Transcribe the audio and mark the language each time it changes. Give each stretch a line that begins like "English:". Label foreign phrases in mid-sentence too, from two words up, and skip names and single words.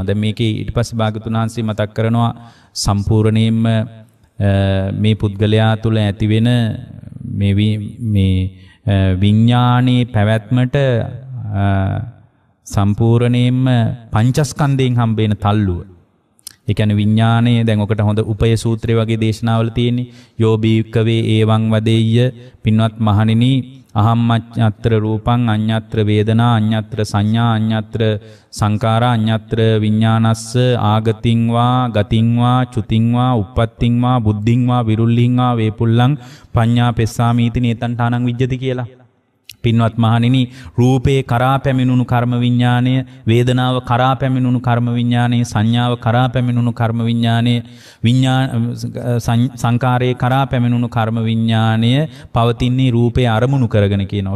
Sinhala: දැන් මේකේ ඊට පස්සේ භාගතුන් වහන්සේ මතක් කරනවා සම්පූර්ණයෙන්ම මේ පුද්ගලයා තුළ ඇතිවෙන මේ විඥානයේ පැවැත්මට සම්පූර්ණයෙන්ම පංචස්කන්ධයෙන් හම්බෙන තල්ලුව. ඒ කියන්නේ විඥානයේ දැන් ඔකට හොඳ උපය සූත්‍රය වගේ දේශනාවල තියෙන්නේ.
Pali: යෝ බීකවේ ඒවං වදෙය්‍ය
Sinhala: පින්වත් මහණෙනි
Pali: අහම්මඤ්ඤත්‍ර රූපං අඤ්ඤත්‍ර වේදනා අඤ්ඤත්‍ර සංඥා අඤ්ඤත්‍ර සංකාරා අඤ්ඤත්‍ර විඥානස්ස ආගතින් වා ගතින් වා චුතින් වා උප්පත්තින් වා බුද්ධින් වා විරුල්ලින් වා වේපුල්ලං පඤ්ඤා පෙස්සාමීති නේතං ඨානං විජ්ජති කියලා.
Sinhala: පින්වත් මහණෙනි රූපේ කරා පැමිණුණු කර්ම විඥාණය, වේදනාව කරා පැමිණුණු කර්ම විඥාණය, සංඥාව කරා පැමිණුණු කර්ම විඥාණය, සංකාරයේ කරා පැමිණුණු කර්ම විඥාණය පවතින්නේ රූපේ අරමුණු කරගෙන කියනවා.